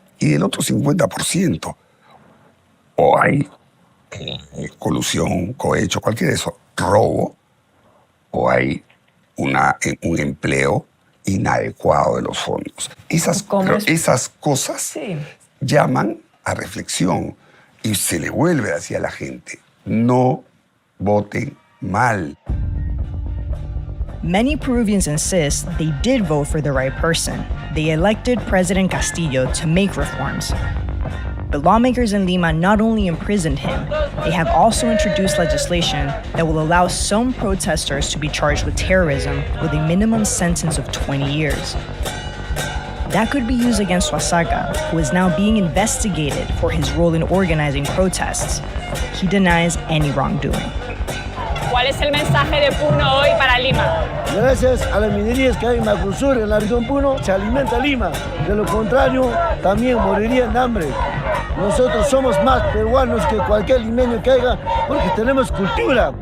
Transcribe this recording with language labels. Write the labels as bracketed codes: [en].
[es] Y del otro 50%, o hay colusión, cohecho, cualquier de eso, robo, o hay un empleo inadecuado de los fondos. Esas cosas llaman a reflexión y se le vuelve así a la gente. No voten mal. [en] Many Peruvians insist they did vote for the right person. They elected President Castillo to make reforms. But lawmakers in Lima not only imprisoned him, they have also introduced legislation that will allow some protesters to be charged with terrorism with a minimum sentence of 20 years. That could be used against Suasaga, who is now being investigated for his role in organizing protests. He denies any wrongdoing. [es] ¿Cuál es el mensaje de Puno hoy para Lima? Gracias a las minerías que hay en Macrosur, en la región Puno, se alimenta Lima. De lo contrario, también morirían de hambre. Nosotros somos más peruanos que cualquier limeño que haya, porque tenemos cultura.